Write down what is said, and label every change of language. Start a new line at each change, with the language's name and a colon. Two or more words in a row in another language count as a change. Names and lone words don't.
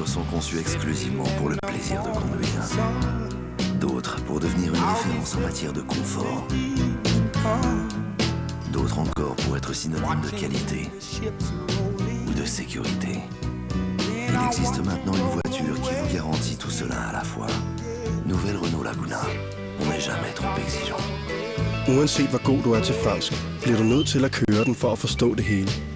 French: conçus exclusivement pour le plaisir de conduire. D'autres pour devenir une référence en matière de confort. D'autres encore pour être synonyme de qualité ou de sécurité. Il existe maintenant une voiture qui vous garantit tout cela à la fois. Nouvelle Renault Laguna. On n'est jamais trop exigeant.
Danish: Uanset hvor god du er til fransk, bliver du nødt til at køre den for at forstå det hele.